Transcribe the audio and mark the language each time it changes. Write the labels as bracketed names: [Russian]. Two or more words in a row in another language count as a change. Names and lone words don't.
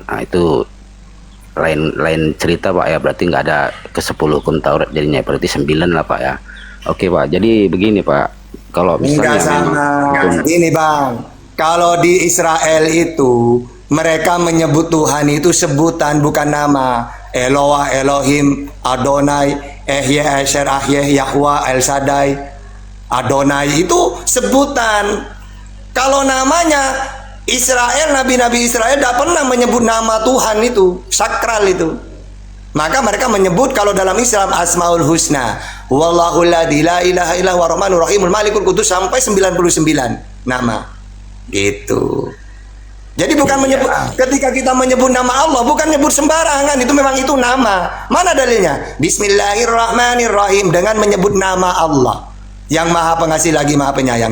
[Indonesian] Nah, itu lain cerita Pak ya, berarti nggak ada ke-10 hukum Taurat jadinya, berarti 9 lah Pak ya. Oke Pak, jadi begini Pak, kalau misalnya ini Bang, kalau di Israel itu mereka menyebut Tuhan itu sebutan bukan nama. Eloah, Elohim, Adonai, Ehye, Esher, Ahyeh, Yahwa, El Shaddai. Adonai itu sebutan. Kalau namanya Israel, nabi-nabi Israel tidak pernah menyebut nama Tuhan itu, sakral itu. Maka mereka menyebut kalau dalam Islam [Arabic] الأسماء الحسنى, والله لا إله إلا هو الرحمن الرحيم الملك القدوس, [Indonesian] sampai 99 nama. Gitu. Jadi bukan menyebut, ketika kita menyebut nama Allah bukan menyebut sembarangan, itu memang itu nama. Mana dalilnya? Bismillahirrahmanirrahim, dengan menyebut nama Allah yang maha pengasih lagi maha penyayang.